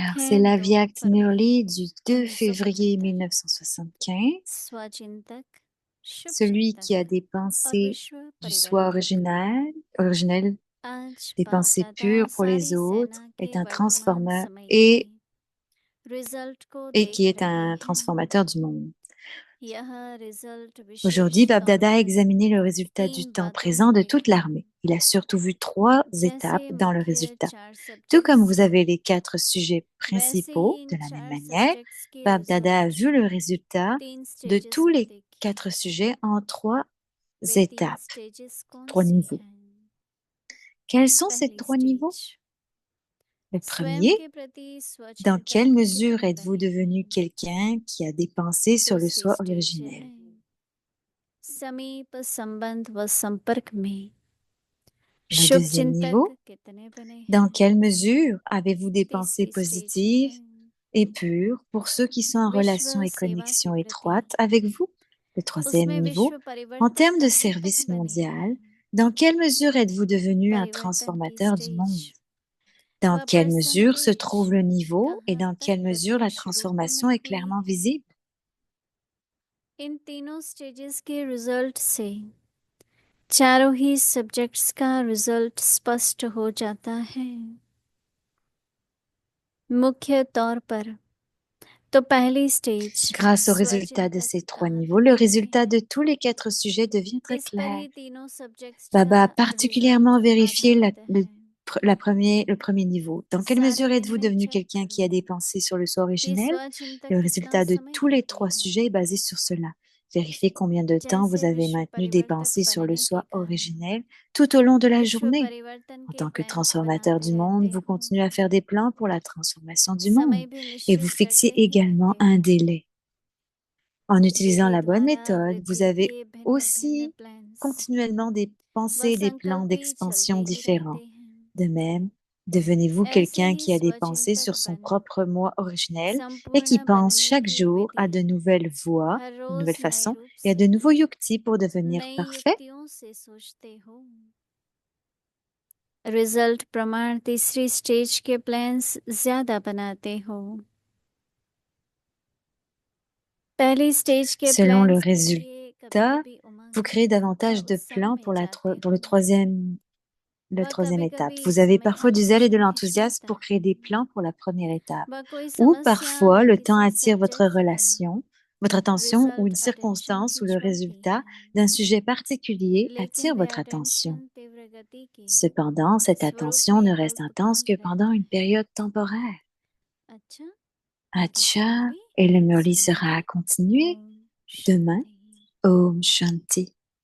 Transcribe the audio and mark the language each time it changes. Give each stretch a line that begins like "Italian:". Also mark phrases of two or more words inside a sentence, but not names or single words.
French: Alors,
Hindi: है
French: c'est
Hindi: 2
French: l'Avyakt
Hindi: फरवरी
French: Murli du 2 février
Hindi: 1975।
French: 1975,
Hindi: स्वचिंतक शुभ
French: celui qui
Hindi: चिंतक
French: a des
Hindi: और
French: pensées
Hindi: विश्व
French: du soi
Hindi: परिवर्तक।
French: originel,
Hindi: आज
French: des
Hindi: बाप
French: pensées
Hindi: दादा
French: pures pour les
Hindi: सारी
French: autres,
Hindi: सेना
French: est
Hindi: के
French: un
Hindi: वर्तमान
French: transformateur
Hindi: समय के रिजल्ट को
French: et qui
Hindi: देख
French: est
Hindi: रहे
French: un
Hindi: हैं।
French: transformateur du monde.
Hindi: यह रिजल्ट
French: Aujourd'hui,
Hindi: विशेष
French: Bab
Hindi: तौर
French: Dada a
Hindi: पर
French: examiné le résultat du
Hindi: 3
French: temps
Hindi: बातों
French: présent de
Hindi: में
French: toute l'armée. Il a surtout vu 3 étapes
Hindi: जैसे
French: dans le
Hindi: मुख्य
French: résultat.
Hindi: 4
French: Tout comme
Hindi: सब्जेक्ट्स
French: vous avez les 4 sujets
Hindi: वैसे ही
French: principaux,
Hindi: इन
French: de la même
Hindi: 4
French: manière,
Hindi: सब्जेक्ट्स के
French: Bab Dada a
Hindi: रिजल्ट
French: vu le résultat
Hindi: 3
French: de
Hindi: स्टेजेस
French: tous
Hindi: में
French: les
Hindi: देखे।
French: 4 sujets en 3
Hindi: वे 3
French: étapes,
Hindi: स्टेजेस कौन
French: 3
Hindi: से
French: niveaux.
Hindi: हैं?
French: Quels sont ces
Hindi: पहली
French: 3 niveaux?
Hindi: स्टेज
French: Le
Hindi: स्वयं
French: premier,
Hindi: के प्रति
French: dans quelle
Hindi: स्वचिंतक
French: mesure
Hindi: कितने
French: êtes-vous
Hindi: बने
French: devenu
Hindi: हैं?
French: quelqu'un qui a des pensées sur le
Hindi: दूसरी
French: soi
Hindi: स्टेज
French: originel?
Hindi: है समीप संबंध व संपर्क में
French: Le
Hindi: शुभ
French: deuxième
Hindi: चिंतक
French: niveau,
Hindi: कितने बने
French: dans
Hindi: हैं?
French: quelle mesure avez-vous des pensées
Hindi: तीसरी स्टेज है
French: positives et pures pour ceux qui sont en
Hindi: विश्व
French: relation et
Hindi: सेवा के
French: connexion
Hindi: प्रति,
French: étroite avec vous? Le troisième
Hindi: उसमें
French: niveau,
Hindi: विश्व
French: en
Hindi: परिवर्तक
French: termes de
Hindi: कहाँ तक
French: service
Hindi: बने
French: mondial,
Hindi: हैं?
French: dans quelle mesure êtes-vous devenu un
Hindi: परिवर्तन की
French: transformateur du
Hindi: स्टेज
French: monde? Dans
Hindi: व
French: quelle mesure se
Hindi: परसेंटेज
French: trouve le niveau et
Hindi: कहाँ
French: dans
Hindi: तक
French: quelle mesure la
Hindi: प्रत्यक्ष रूप
French: transformation
Hindi: में
French: est
Hindi: हुई
French: clairement
Hindi: है?
French: visible?
Hindi: इन तीनों स्टेजेस के रिजल्ट से चारों ही सब्जेक्ट्स का रिजल्ट स्पष्ट हो जाता है। मुख्य तौर पर तो पहली स्टेज
French: Grâce au résultat de
Hindi: स्वचिंतक
French: ces 3
Hindi: कहाँ
French: niveaux,
Hindi: तक
French: le
Hindi: बने,
French: résultat de tous les 4 sujets devient très
Hindi: इस पर
French: clair.
Hindi: ही तीनों सब्जेक्ट्स
French: Baba a
Hindi: का
French: particulièrement
Hindi: रिजल्ट
French: vérifié
Hindi: आधारित है।
French: le premier niveau. Dans quelle mesure
Hindi: सारांश
French: êtes-vous
Hindi: में
French: devenu
Hindi: चेक
French: quelqu'un qui a
Hindi: करो
French: des pensées sur le soi
Hindi: कि
French: originel?
Hindi: स्वचिंतक
French: Le
Hindi: कितना
French: résultat de
Hindi: समय
French: tous les
Hindi: देते
French: 3
Hindi: हैं।
French: sujets est basé sur cela. Vérifiez combien de temps vous
Hindi: जैसे
French: avez
Hindi: विश्व
French: maintenu des
Hindi: परिवर्तक
French: pensées sur le
Hindi: बनने के
French: soi
Hindi: कारण
French: originel tout au long de la
Hindi: विश्व
French: journée.
Hindi: परिवर्तन
French: En
Hindi: के
French: tant que
Hindi: प्लान्स
French: transformateur
Hindi: बनाते
French: du monde,
Hindi: रहते
French: vous
Hindi: हो,
French: continuez à faire des plans pour la transformation du
Hindi: समय
French: monde
Hindi: भी
French: et vous
Hindi: निश्चित
French: fixiez
Hindi: करते ही
French: également
Hindi: रहते
French: un
Hindi: हो,
French: délai. En utilisant
Hindi: जिनके
French: la bonne
Hindi: द्वारा
French: méthode, vous
Hindi: वृद्धि
French: avez
Hindi: के भिन्न भिन्न
French: aussi
Hindi: प्लान्स
French: continuellement des
Hindi: व
French: pensées et des plans
Hindi: संकल्प भी
French: d'expansion
Hindi: चलते ही रहते
French: différents.
Hindi: हैं।
French: De même, devenez-vous
Hindi: ऐसे
French: quelqu'un
Hindi: ही
French: qui a des pensées
Hindi: स्वचिंतक
French: sur son
Hindi: बन
French: propre moi originel et qui
Hindi: संपूर्ण
French: pense
Hindi: बनने
French: chaque
Hindi: की
French: jour à
Hindi: विधि
French: de nouvelles voies,
Hindi: हर
French: de nouvelles
Hindi: रोज नए
French: façons
Hindi: रूप
French: et à
Hindi: से
French: de nouveaux yuktis pour devenir
Hindi: नई
French: parfait.
Hindi: युक्तियों से सोचते हो। रिजल्ट प्रमाण तीसरी स्टेज के प्लान्स ज्यादा बनाते हो। पहली स्टेज के
French: Selon le
Hindi: प्लान्स के लिए कभी
French: résultat,
Hindi: कभी
French: vous
Hindi: उमंग
French: créez
Hindi: व
French: davantage de
Hindi: उत्साह
French: plans
Hindi: में जाते
French: pour
Hindi: हो
French: le
Hindi: व
French: troisième
Hindi: कभी
French: étape.
Hindi: कभी
French: Vous avez
Hindi: समय
French: parfois du zèle et
Hindi: अवश्य
French: de
Hindi: नहीं
French: l'enthousiasme
Hindi: चलता
French: pour créer des plans pour la première étape.
Hindi: व कोई
French: Ou
Hindi: समस्या
French: parfois,
Hindi: व
French: le temps
Hindi: किसी
French: attire
Hindi: सब्जेक्ट्स का
French: votre attention ou
Hindi: रिजल्ट
French: une
Hindi: अटेंशन
French: circonstance ou le
Hindi: खींच पाती
French: résultat
Hindi: है,
French: d'un sujet particulier
Hindi: लेकिन
French: attire
Hindi: वे
French: votre attention.
Hindi: अटेंशन तीव्र गति की
French: Cependant, cette
Hindi: स्वरूप
French: attention
Hindi: में
French: ne reste intense
Hindi: अल्पकाल
French: que pendant
Hindi: रहते
French: une
Hindi: हैं।
French: période temporaire.
Hindi: अच्छा, आगे की
French: Acha,
Hindi: मुरली
French: et le
Hindi: कल
French: Murli
Hindi: सुनेंगे।
French: sera à continuer
Hindi: ओम
French: demain.
Hindi: शांति। ओम शांति.